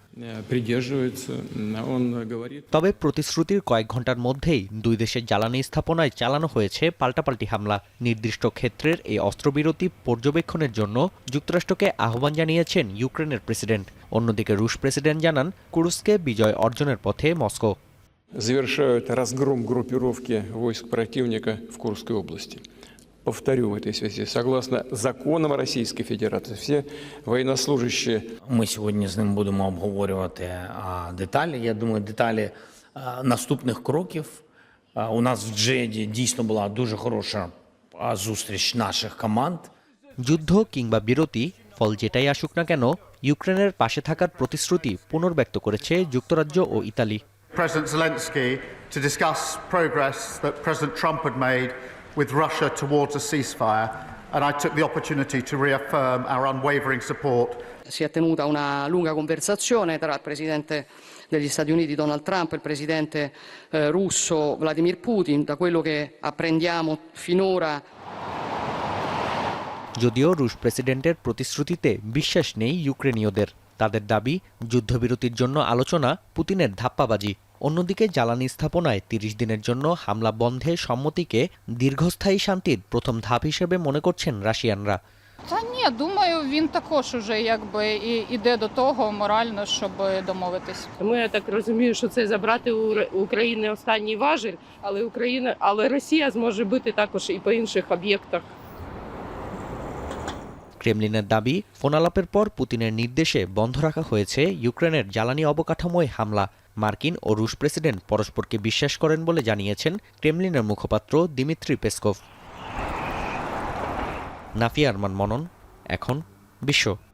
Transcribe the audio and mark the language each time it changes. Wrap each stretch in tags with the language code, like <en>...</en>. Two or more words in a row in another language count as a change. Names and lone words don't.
<bn>তবে প্রতিশ্রুতির কয়েক ঘন্টার মধ্যেই দুই দেশের জ্বালানি স্থাপনায় চালানো হয়েছে পাল্টাপাল্টি হামলা। নির্দিষ্ট ক্ষেত্রের এই অস্ত্রবিরতি পর্যবেক্ষণের জন্য যুক্তরাষ্ট্রকে আহ্বান জানিয়েছেন ইউক্রেনের প্রেসিডেন্ট। অন্যদিকে রুশ প্রেসিডেন্ট জানান, কুরস্কে বিজয় অর্জনের পথে মস্কো।</bn> <ru>Завершают разгром группировки войск противника в Курской области. Повторю в этой связи, согласно законам Российской Федерации, все военнослужащие...</ru> <uk>Ми сьогодні з ним будемо обговорювати деталі. Я думаю, деталі наступних кроків. У нас в Джеді дійсно була дуже хороша зустріч наших команд.</uk> <bn>যুদ্ধ কিংবা বিরতি, ফল যেটাই আসুক না কেন, ইউক্রেনের পাশে থাকার প্রতিশ্রুতি পুনর্ব্যক্ত করেছে যুক্তরাজ্য ও ইতালি।</bn> <en>President Zelensky to discuss progress that President Trump had made with Russia towards a ceasefire, and I took the opportunity to reaffirm our unwavering support.</en> <it>Si è tenuta una lunga conversazione tra il presidente degli Stati Uniti Donald Trump e il presidente russo Vladimir Putin. Da quello che apprendiamo finora,</it> <bn>যদিও রুশ প্রেসিডেন্টের প্রতিশ্রুতিতে বিশ্বাস নেই ইউক্রেনীয়দের। তাদের দাবি, যুদ্ধবিরতির জন্য আলোচনা পুতিনের ধাপ্পাবাজি। অন্যদিকে জ্বালানি স্থাপনায় 30 দিনের জন্য হামলা বন্ধে সম্মতিকে দীর্ঘস্থায়ী শান্তির প্রথম ধাপ হিসেবে মনে করছেন রাশিয়ানরা।</bn> <uk>Та ні, думаю, він також уже якби і іде до того морально, щоб домовитись. Тому я так розумію, що це забрати у України останній важіль, але Росія зможе бити також і по інших об'єктах.</uk> <bn>ক্রেমলিনের দাবি, ফোনালাপের পর পুতিনের নির্দেশে বন্ধ রাখা হয়েছে ইউক্রেনের জ্বালানি অবকাঠামোয় হামলা। মার্কিন ও রুশ প্রেসিডেন্ট পরস্পরকে বিশ্বাস করেন বলে জানিয়েছেন ক্রেমলিনের মুখপাত্র দিমিত্রি পেসকভ। নাফিয়া আরমান মনন, এখন বিশ্ব।</bn>